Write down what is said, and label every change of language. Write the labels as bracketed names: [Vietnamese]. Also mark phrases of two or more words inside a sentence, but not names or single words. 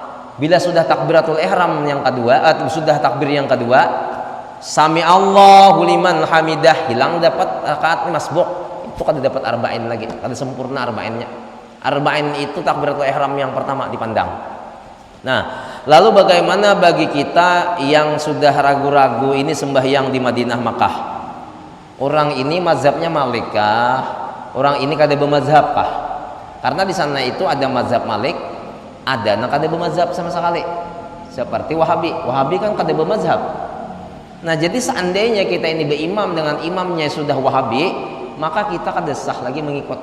[Indonesian] Bila sudah takbiratul ihram yang kedua, sudah takbir yang kedua, [Arabic] سمع الله لمن حمده, [Indonesian] hilang dapat rakaat masbuk. Itu kada dapat arba'in lagi, kada sempurna arba'innya. Arba'in itu takbiratul ihram yang pertama dipandang. Nah, lalu bagaimana bagi kita yang sudah ragu-ragu ini sembahyang di Madinah Makkah? Orang ini mazhabnya Malikah? Orang ini kada bermazhabkah? Karena di sana itu ada mazhab Malik, ada yang kada bermazhab sama sekali. Seperti Wahabi. Wahabi kan kada bermazhab. Nah, jadi seandainya kita ini berimam dengan imamnya sudah Wahabi, maka kita kada sah lagi mengikut.